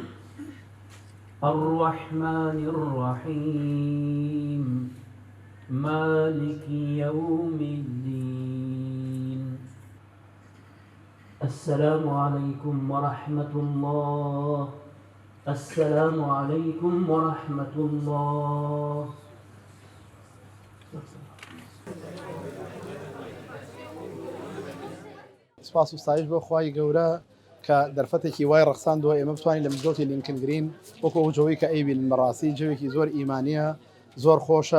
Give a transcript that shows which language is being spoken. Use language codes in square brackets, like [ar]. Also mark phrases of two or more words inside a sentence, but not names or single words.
[ar] الرحمن الرحيم مالك يوم الدين. السلام عليكم ورحمة الله. السلام عليكم ورحمة الله. [ckb] سپاس و ستایش بۆ خوای گەورە کە دەرفەتێکی وای ڕەخساندووە ئێمە بتوانین لە مزگەوتی لینکن گرین وەکو ئەو جۆی کە ئەیبی بەڕاستی جوێکی زۆر ئیمانیە زۆر خۆشە.